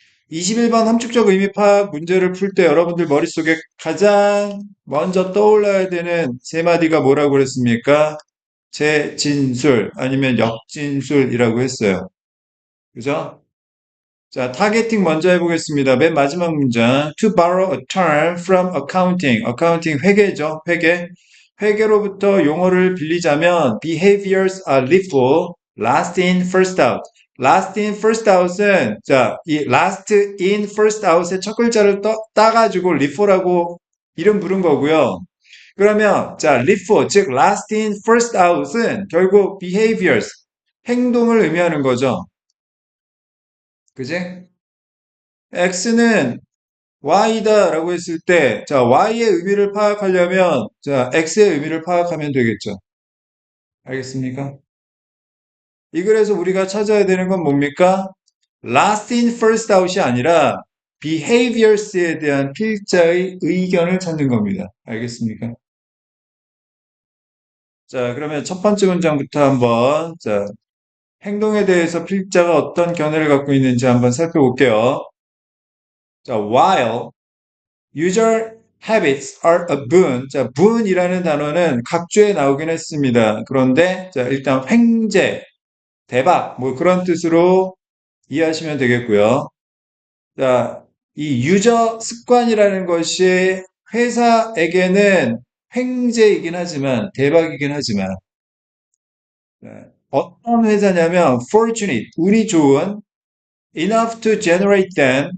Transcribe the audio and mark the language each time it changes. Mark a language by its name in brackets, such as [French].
[Korean] 21번 함축적 의미 파악 문제를 풀 때 여러분들 머릿속에 가장 먼저 떠올라야 되는 세 마디가 뭐라고 그랬습니까? 재진술 아니면 역진술이라고 했어요. 그죠? 자, 타겟팅 먼저 해보겠습니다. 맨 마지막 문장. [English] To borrow a term from accounting. [Korean] accounting 회계죠. 회계. 회계로부터 용어를 빌리자면 [English] behaviors are lethal, last in, first out. last in, first out [Korean] 은 자, 이 last in, first out의 첫 글자를 따가지고 lethal라고 이름 부른 거고요. 그러면 자, lethal, 즉 [English] last in, first out [Korean] 은 결국 behaviors, 행동을 의미하는 거죠. 그지? X는 Y다라고 했을 때, 자, Y의 의미를 파악하려면, 자, X의 의미를 파악하면 되겠죠. 알겠습니까? 이 글에서 우리가 찾아야 되는 건 뭡니까? [English] Last in, first out [Korean] 이 아니라 behaviors에 대한 필자의 의견을 찾는 겁니다. 알겠습니까? 자, 그러면 첫 번째 문장부터 한번, 자, 행동에 대해서 필자가 어떤 견해를 갖고 있는지 한번 살펴볼게요. [English] 자, while user habits are a boon. [Korean] 자, boon이라는 단어는 각주에 나오긴 했습니다. 그런데 자, 일단 횡재, 대박 뭐 그런 뜻으로 이해하시면 되겠고요. 자, 이 유저 습관이라는 것이 회사에게는 횡재이긴 하지만 대박이긴 하지만 네, 어떤 회사냐면 fortunate, 운이 좋은 [English] enough to generate them.